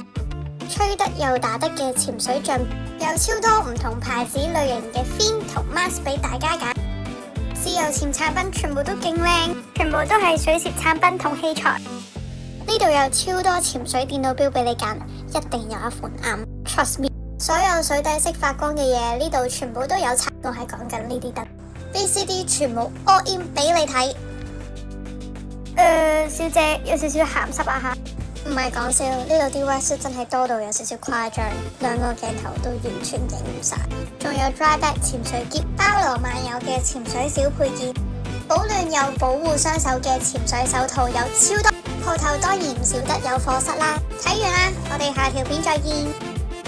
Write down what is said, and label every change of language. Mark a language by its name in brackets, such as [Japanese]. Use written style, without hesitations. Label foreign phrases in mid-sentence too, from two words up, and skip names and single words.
[Cantonese] 吹得又打得嘅潛水杖，有超多唔同牌子類型嘅 fin 同 mask 俾大家揀。自由潛產品全部都勁靚，全部都係水攝產品同器材。呢度有超多潛水電腦錶俾你揀，一定有一款啱。 [English] Trust me， [Cantonese] 所有水底識發光嘅嘢呢度全部都有齊。我係講緊呢啲燈 ，VCD 全部 [English] all in [Cantonese] 俾你睇。小姐有少少鹹濕啊吓。唔係講笑，呢度啲 wetsuit 真係多到有少少誇張，兩個鏡頭都完全影唔晒。仲有 [English] dry bag [Cantonese] 潛水篋，包羅萬有嘅潛水小配件，保暖又保護雙手嘅潛水手套有超多，鋪頭當然唔少得有課室啦。睇完啦，我哋下條片再見。